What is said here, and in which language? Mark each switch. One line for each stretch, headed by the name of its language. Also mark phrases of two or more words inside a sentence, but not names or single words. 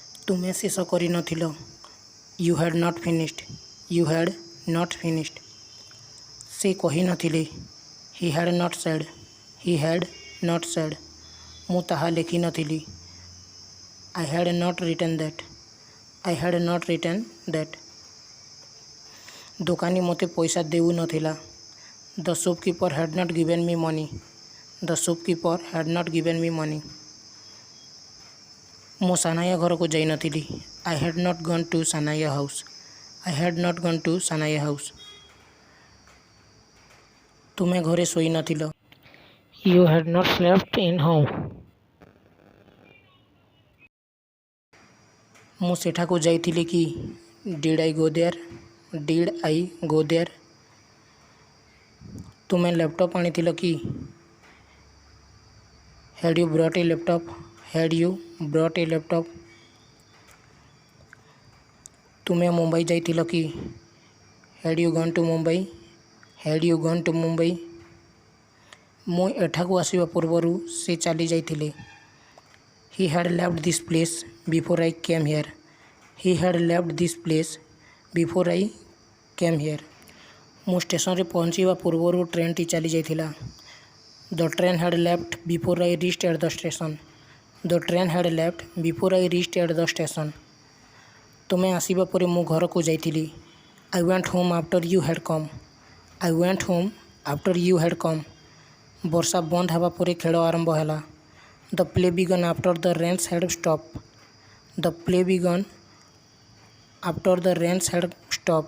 Odia: ତୁମେ ଶେଷ କରିନଥିଲ।
English: You had not finished. You had not finished.
Odia: ସେ କହିନଥିଲେ।
English: He had not said. He had not said.
Odia: ମୁଁ ତାହା ଲେଖିନଥିଲି।
English: I had not written that. I had not written that.
Odia: ଦୋକାନୀ ମୋତେ ପଇସା ଦେଉନଥିଲା।
English: The shopkeeper had not given me money. The shopkeeper had not given me money.
Odia: ମୁଁ ସାନାୟା ଘରକୁ ଯାଇନଥିଲି।
English: I had not gone to Sanaya house. I had not gone to Sanaya house.
Odia: ତୁମେ ଘରେ ଶୋଇନଥିଲ।
English: You had not slept in home.
Odia: ମୁଁ ସେଠାକୁ ଯାଇଥିଲି କି?
English: Did I go there? Did I go there?
Odia: ତୁମେ ଲ୍ୟାପଟପ୍ ଆଣିଥିଲ କି?
English: Had you brought a laptop? Had you brought a laptop?
Odia: ତୁମେ ମୁମ୍ବାଇ ଯାଇଥିଲ କି?
English: Had you gone to Mumbai? Had you gone to Mumbai?
Odia: ମୁଁ ଏଠାକୁ ଆସିବା ପୂର୍ବରୁ ସେ ଚାଲି ଯାଇଥିଲେ।
English: He had left this place before I came here. He had left this place before I came here.
Odia: ମୁଁ ଷ୍ଟେସନରେ ପହଞ୍ଚିବା ପୂର୍ବରୁ ଟ୍ରେନ୍ଟି ଚାଲି ଯାଇଥିଲା।
English: The train had left before I reached at the station. The train had left before I reached at the station.
Odia: ତୁମେ ଆସିବା ପରେ ମୁଁ ଘରକୁ ଯାଇଥିଲି।
English: I went home after you had come. I went home after you had come.
Odia: ବର୍ଷା ବନ୍ଦ ହେବା ପରେ ଖେଳ ଆରମ୍ଭ ହେଲା।
English: The play began after the rains had stopped. The play began after the rains had stopped.